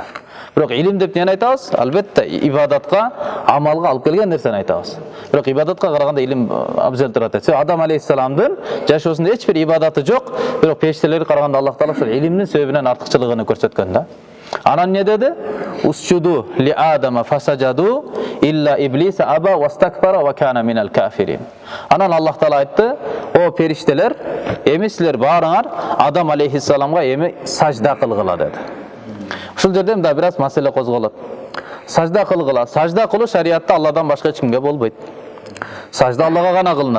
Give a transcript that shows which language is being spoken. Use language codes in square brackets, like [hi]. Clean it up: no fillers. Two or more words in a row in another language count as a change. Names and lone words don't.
[ky] Бирок илим деп эмне айтабыз? Албетте ибадатка, амалга алып келген нерсени айтабыз. Бирок ибадатка караганда илим абзел турат. Адам алейхиссаламдын жашоосунда эч бир ибадаты жок, бирок периштелерге караганда Аллах Таала ошол илимдин себебинен артыкчылыгын көрсөткөн да. Анан не dedi? [ar] اسجدوا لآدم فسجدوا إلا إبليس أبى واستكبر وكان من الكافرين. [ky] Анан Аллах Таала айтты: "О периштелер, эми силер баарыңар Адам алейхиссаламга эми сажда кылгыла" dedi. Ушул жерде да бир аз маселе козголот. Сажда кылгыла. Сажда кылуу шариатта Алладан башка эч кимге болбойт. Сажда Аллага гана кылынат.